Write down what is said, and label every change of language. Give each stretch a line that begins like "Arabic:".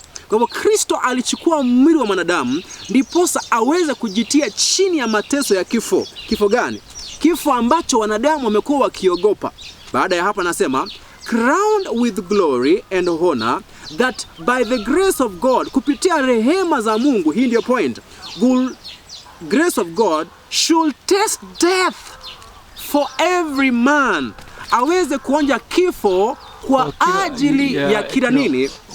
Swahili: Kwa hivyo Kristo alichukua mwili wa mwanadamu ndiposa aweze kujitia chini ya mateso ya kifo. Kifo gani? Kifo ambacho wanadamu wamekuwa wakiogopa. Baada ya hapa nasema,
English: crowned with glory and honor, that by the grace of God,
Swahili: kupitia rehema za Mungu, hii ndio point,
English: grace of God should taste death for every man.
Swahili: Aweze kuonja kifo kwa ajili ya kila nini?